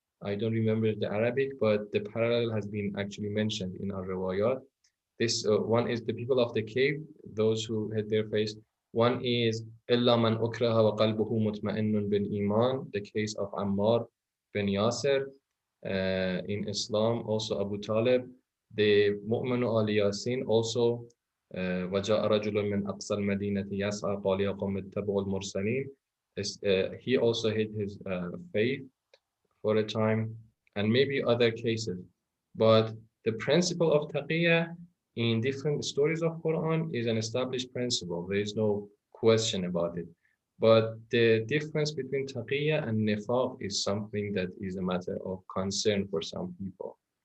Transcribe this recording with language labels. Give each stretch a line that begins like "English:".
English: I don't remember the Arabic, but the parallel has been actually mentioned in our riwayat. This one is the people of the cave, those who hid their faith. One is
Arabic: إِلَّا مَنْ أُكْرَهَ وَقَلْبُهُ مُطْمَئِنٌ بِالْإِيمَانِ,
English: the case of Ammar bin Yasir. In Islam, also Abu Talib, the Mu'minu Ali Yasin, also
Arabic: وَجَاءَ رَجُلٌ مِنْ أَقْصَى الْمَدِينَةِ يَسْعَى قَالَ يَا قَوْمِ اتَّبِعُوا الْمُرْسَلِينَ.
English: He also hid his faith for a time, and maybe other cases. But the principle of taqiyya in different stories of Quran is an established principle. There is no question about it. But the difference between taqiyya and nifaq is something that is a matter of concern for some people.